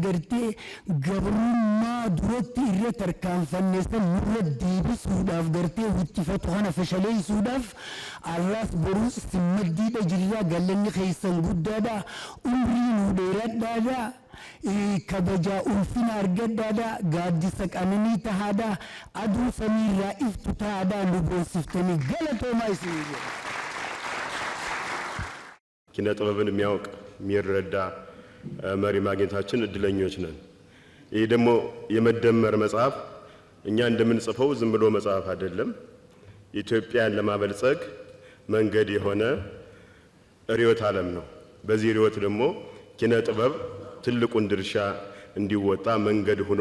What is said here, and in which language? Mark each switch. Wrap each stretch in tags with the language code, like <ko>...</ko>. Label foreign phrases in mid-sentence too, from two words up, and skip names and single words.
<om>gartee gabrummaa duratti irra tarkaanfanneessan nurra deebisuudhaaf gartee huttifatu kana fashaleessuudhaaf arraas boruus simmaddiidha jirraa galanni keessan guddaadha umrii nu dheeradhaadha kabajaa ulfina argadhaadha gaaddisa qananii tahaadha aduu samiirraa iftu tahaadha nu boonsiftanii galatoomaa isinii jedha.</om> <am>ኪነ ጥበብን የሚያውቅ የሚረዳ መሪ ማግኘታችን እድለኞች ነን። ይህ ደግሞ የመደመር መጽሐፍ እኛ እንደምንጽፈው ዝም ብሎ መጽሐፍ አይደለም። ኢትዮጵያን ለማበልጸግ መንገድ የሆነ ርዕዮተ ዓለም ነው። በዚህ ርዕዮት ደግሞ ኪነ ጥበብ ትልቁን ድርሻ እንዲወጣ መንገድ ሆኖ</am>